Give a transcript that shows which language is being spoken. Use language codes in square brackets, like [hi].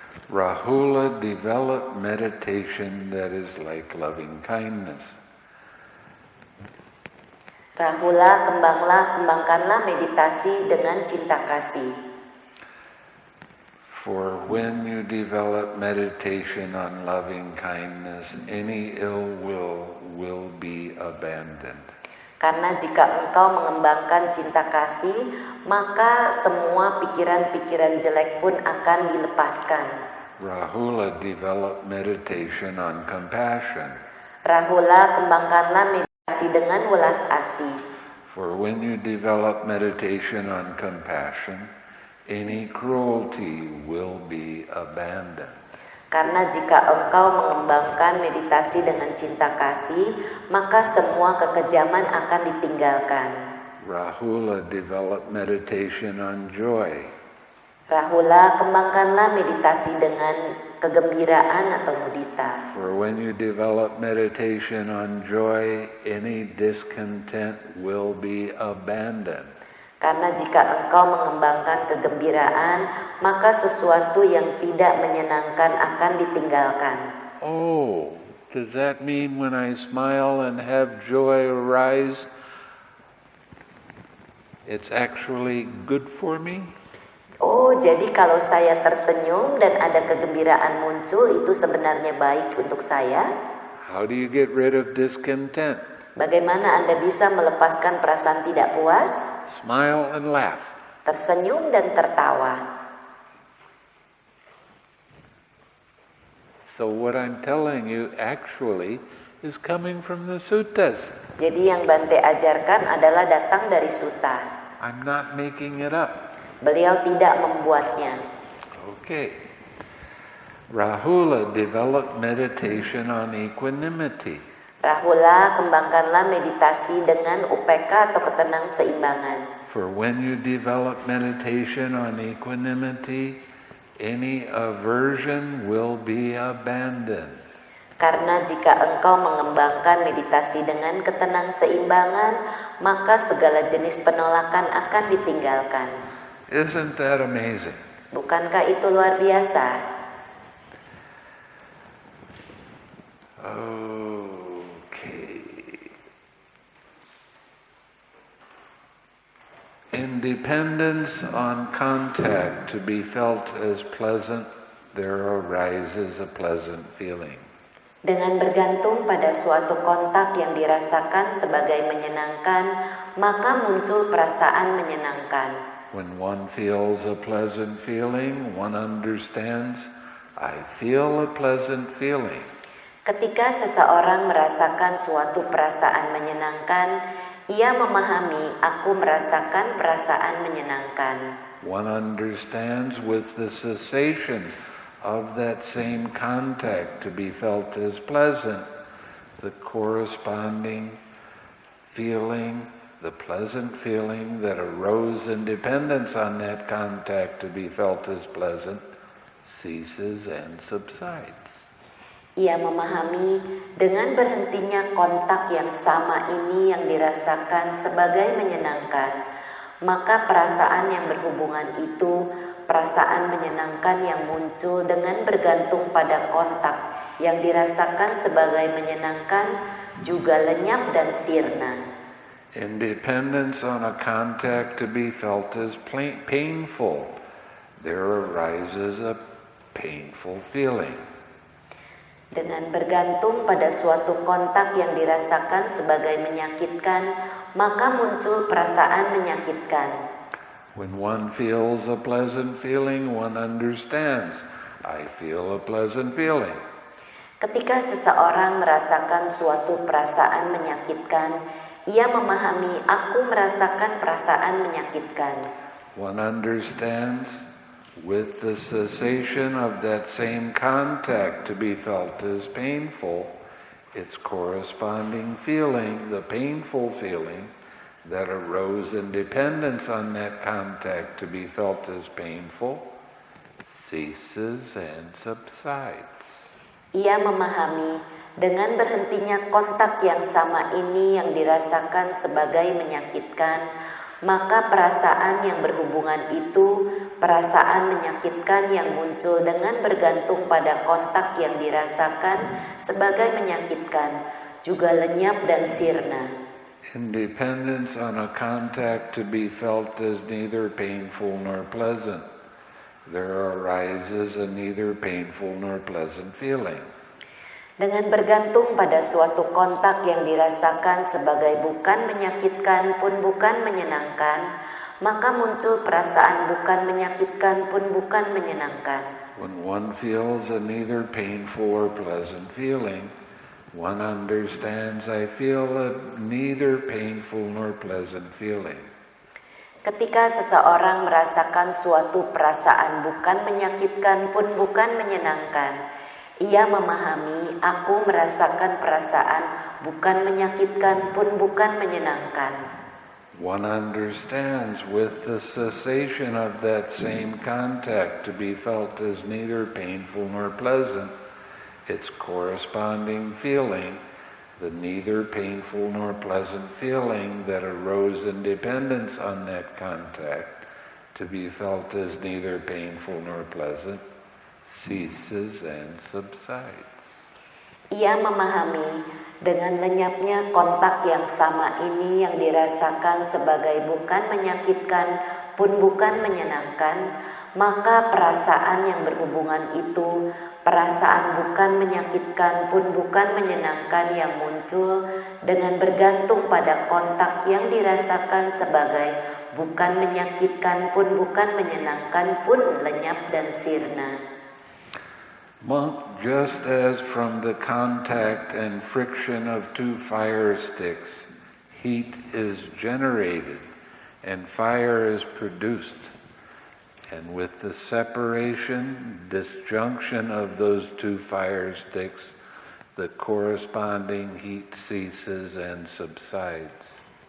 [en] Rahula developed meditation that is like loving kindness. [id] Rahula, kembangkanlah meditasi dengan cinta kasih. [en] For when you develop meditation on loving kindness, any ill will be abandoned. [id] Karena jika engkau mengembangkan cinta kasih, maka semua pikiran-pikiran jelek pun akan dilepaskan. [en] Rahula developed meditation on compassion. [id] Rahula, kembangkanlah meditasi dengan welas asih. [en] For when you develop meditation on compassion, any cruelty will be abandoned. [id] Karena jika engkau mengembangkan meditasi dengan cinta kasih, maka semua kekejaman akan ditinggalkan. [en] Rahula developed meditation on joy. [id] Rahula, kembangkanlah meditasi dengan kegembiraan atau mudita. [en] For when you develop meditation on joy, any discontent will be abandoned. [id] Karena jika engkau mengembangkan kegembiraan, maka sesuatu yang tidak menyenangkan akan ditinggalkan. [en] Oh, does that mean when I smile and have joy arise, it's actually good for me? [id] Oh, jadi kalau saya tersenyum dan ada kegembiraan muncul, itu sebenarnya baik untuk saya? [en] How do you get rid of discontent? [id] Bagaimana Anda bisa melepaskan perasaan tidak puas? [en] Smile and laugh. [id] Tersenyum dan tertawa. [en] So what I'm telling you actually is coming from the suttas. [id] Jadi yang Bante ajarkan adalah datang dari sutta. [en] I'm not making it up. [id] Beliau tidak membuatnya. [en] Okay. Rahula developed meditation on equanimity. [id] Rahula, kembangkanlah meditasi dengan UPK atau ketenang seimbangan. [en] For when you develop meditation on equanimity, any aversion will be abandoned. [id] Karena jika engkau mengembangkan meditasi dengan ketenang seimbangan, maka segala jenis penolakan akan ditinggalkan. [en] Isn't that amazing? [id] Bukankah itu luar biasa? [en] Okay. Independence on contact to be felt as pleasant, there arises a pleasant feeling. [id] Dengan bergantung pada suatu kontak yang dirasakan sebagai menyenangkan, maka muncul perasaan menyenangkan. [en] When one feels a pleasant feeling, one understands, I feel a pleasant feeling. [id] Ketika seseorang merasakan suatu perasaan menyenangkan, ia memahami, aku merasakan perasaan menyenangkan. [en] One understands with the cessation of that same contact to be felt as pleasant, the corresponding feeling, the pleasant feeling that arose in dependence on that contact to be felt as pleasant, ceases and subsides. [id] Ia memahami dengan berhentinya kontak yang sama ini yang dirasakan sebagai menyenangkan, maka perasaan yang berhubungan itu, perasaan menyenangkan yang muncul dengan bergantung pada kontak yang dirasakan sebagai menyenangkan, juga lenyap dan sirna. [en] Independence on a contact to be felt as painful, there arises a painful feeling. [id] Dengan bergantung pada suatu kontak yang dirasakan sebagai menyakitkan, maka muncul perasaan menyakitkan. [en] When one feels a pleasant feeling, one understands, I feel a pleasant feeling. [id] Ketika seseorang merasakan suatu perasaan menyakitkan, ia memahami, aku merasakan perasaan menyakitkan. [en] One understands with the cessation of that same contact to be felt as painful, its corresponding feeling, the painful feeling that arose in dependence on that contact to be felt as painful, ceases and subsides. [id] Ia memahami dengan berhentinya kontak yang sama ini yang dirasakan sebagai menyakitkan, maka perasaan yang berhubungan itu, perasaan menyakitkan yang muncul dengan bergantung pada kontak yang dirasakan sebagai menyakitkan, juga lenyap dan sirna. [en] Independence on a contact to be felt as neither painful nor pleasant. There arises a neither painful nor pleasant feeling. [id] Dengan bergantung pada suatu kontak yang dirasakan sebagai bukan menyakitkan pun bukan menyenangkan, maka muncul perasaan bukan menyakitkan pun bukan menyenangkan. [en] When one feels a neither painful or pleasant feeling, one understands I feel a neither painful nor pleasant feeling. [id] Ketika seseorang merasakan suatu perasaan bukan menyakitkan pun bukan menyenangkan, ia memahami aku merasakan perasaan bukan menyakitkan pun bukan menyenangkan. [en] One understands with the cessation of that same contact to be felt as neither painful nor pleasant, its corresponding feeling, the neither painful nor pleasant feeling that arose in dependence on that contact, to be felt as neither painful nor pleasant, ceases and subsides. [id] Ia memahami dengan lenyapnya kontak yang sama ini yang dirasakan sebagai bukan menyakitkan pun bukan menyenangkan, maka perasaan yang berhubungan itu, perasaan bukan menyakitkan pun bukan menyenangkan yang muncul dengan bergantung pada kontak yang dirasakan sebagai bukan menyakitkan pun bukan menyenangkan pun lenyap dan sirna. [en] Monk, just as from the contact and friction of two fire sticks, heat is generated and fire is produced, and with the separation, disjunction of those two fire sticks, the corresponding heat ceases and subsides.